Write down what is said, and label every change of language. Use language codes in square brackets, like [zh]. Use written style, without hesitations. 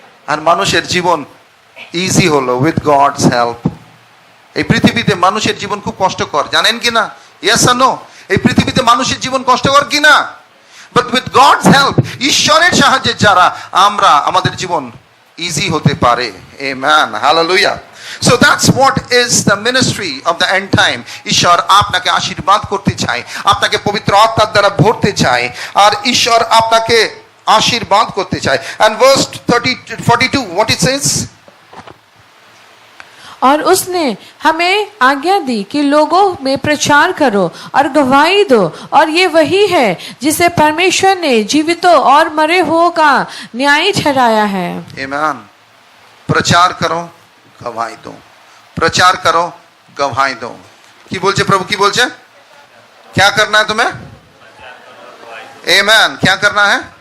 [bn] আর মানুষের জীবন ইজি হলো [en] With God's help. [bn] এই পৃথিবীতে মানুষের জীবন খুব কষ্টকর, জানেন কি না? ইয়েস আর নো? এই পৃথিবীতে মানুষের জীবন কষ্টকর কি না? [en] But with God's help, [bn] ঈশ্বরের সাহায্যে যারা আমরা আমাদের জীবন ইজি হতে পারে। [en] Amen, hallelujah. So that's what is the ministry of the end time. [bn] ঈশ্বর আপনাকে আশীর্বাদ করতে চায়, আপনাকে পবিত্র আত্মার দ্বারা ভরতে চায়, আর ঈশ্বর আপনাকে আশীর্বাদ করতে চায়। [en] And verse 42, what it says? [hi] और उसने हमें आज्ञा दी कि लोगों में प्रचार करो और गवाही दो, और ये वही है जिसे परमेश्वर ने जीवितों और मरे हुओं का न्याय ठहराया है। Amen. प्रचार करो, गवाही दो, प्रचार करो, गवाही दो। की बोलছে प्रभु, की बोलছে? क्या करना है तुम्हें? आमेन। क्या करना है?